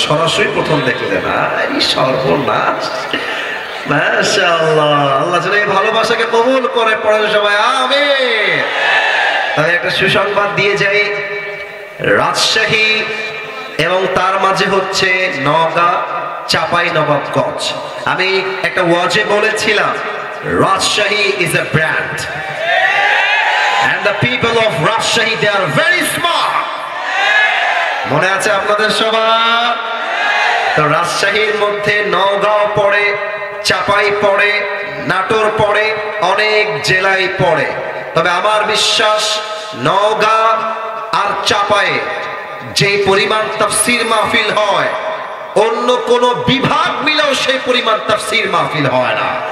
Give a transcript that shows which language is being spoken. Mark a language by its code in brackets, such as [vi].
[bn] সরাসরি প্রথম দেখলেন? এই সর্বনাশ। মাশাআল্লাহ। আল্লাহ যেন এই ভালোবাসাকে কবুল করে। পড়ে সবাই আমিন। তবে একটা সুসংবাদ দিয়ে যাই, রাজশাহী এবং তার মাঝে হচ্ছে নওগাঁ, চাঁপাইনবাবগঞ্জ। আমি একটা ওয়াজে বলেছিলাম, [en] Rajshahi is a brand and the people of Rajshahi, they are very smart. [bn] মনে আছে আপনাদের সবার? তো রাজশাহীর মধ্যে নওগাঁ পড়ে, চাপাই পড়ে, নাটোর পড়ে, অনেক জেলায় পড়ে। তবে আমার বিশ্বাস নওগাঁ আর চাপায়ে যে পরিমাণ তাফসীর মাহফিল হয়, অন্য কোন বিভাগ মিলেও সেই পরিমাণ তাফসীর মাহফিল হয় না।